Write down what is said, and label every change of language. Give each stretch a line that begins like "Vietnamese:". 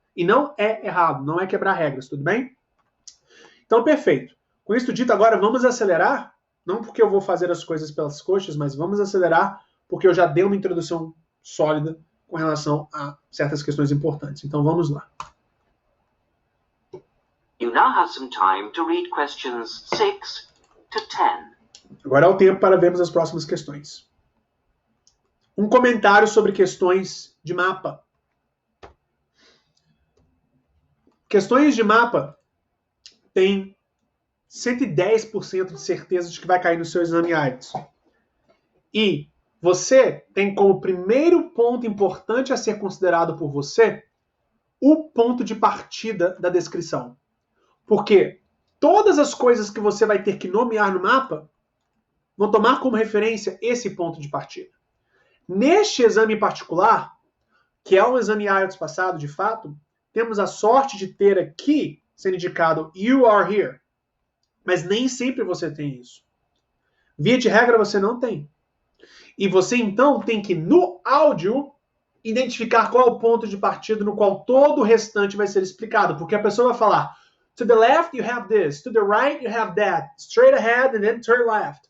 Portuguese: E não é errado, não é quebrar regras, tudo bem? Então, perfeito. Com isso dito, agora vamos acelerar. Não porque eu vou fazer as coisas pelas coxas, mas vamos acelerar porque eu já dei uma introdução sólida com relação a certas questões importantes. Então, vamos lá.
English: You now have some time to read questions 6 to 10.
Portuguese: Agora é o tempo para vermos as próximas questões. Um comentário sobre questões de mapa. Questões de mapa têm 110% de certeza de que vai cair no seu exame IELTS. E você tem como primeiro ponto importante a ser considerado por você o ponto de partida da descrição. Porque todas as coisas que você vai ter que nomear no mapa vão tomar como referência esse ponto de partida. Neste exame em particular, que é um exame IELTS passado, de fato, temos a sorte de ter aqui sendo indicado
English: You are here.
Portuguese: Mas nem sempre você tem isso. Via de regra, você não tem. E você, então, tem que, no áudio, identificar qual é o ponto de partida no qual todo o restante vai ser explicado. Porque a pessoa vai falar,
English: to the left, you have this. To the right, you have that. Straight ahead and then turn left.